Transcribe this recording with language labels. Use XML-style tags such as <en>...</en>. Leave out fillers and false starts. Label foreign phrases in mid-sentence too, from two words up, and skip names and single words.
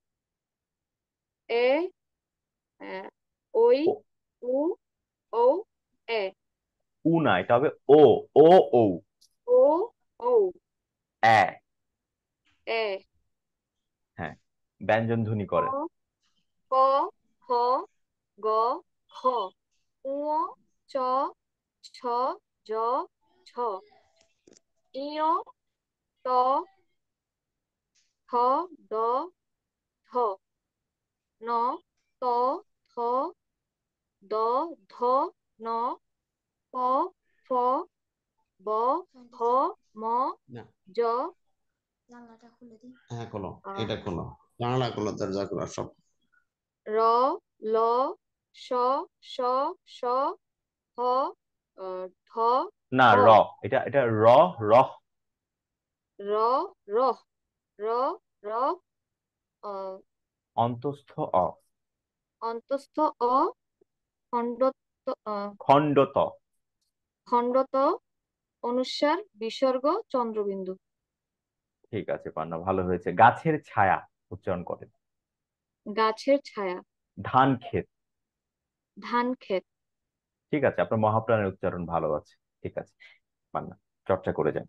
<bn>এ, আহ, ওই, ও, উ, ও, এ, উ না, এটা হবে ও। ও, ও, ও, ও, এ। এ, হ্যাঁ, ব্যঞ্জন ধ্বনি ক, করেন। ক, খ, গ, খ, উ, চ, ছ, জ, ছ, ইয়, ত, থ, দ, ধ, ন, ত, থ, দ, ধ, ন, প, ফ, ব, ভ, ম, না, জ, হ্যাঁ খোলো, আহ, এটা খোলো, জানালা খোলো, দরজা খোলো সব। র, ল, স, স, স, হ, ঢ, না, ঢ, র। এটা এটা র, রহ। র, র, র, র, আহ, অন্তস্থ অ। অন্তস্থ অ, খণ্ডত, খণ্ডত। খণ্ডত, অনুস্বার, বিসর্গ, চন্দ্রবিন্দু। ঠিক আছে পান্না, ভালো হয়েছে। গাছের ছায়া উচ্চারণ করেন। গাছের ছায়া। ধান ক্ষেত। ধান ক্ষেত। ঠিক আছে, আপনার মহাপ্রাণের উচ্চারণ ভালো আছে। ঠিক আছে পান্না, চর্চা করে যান।</bn>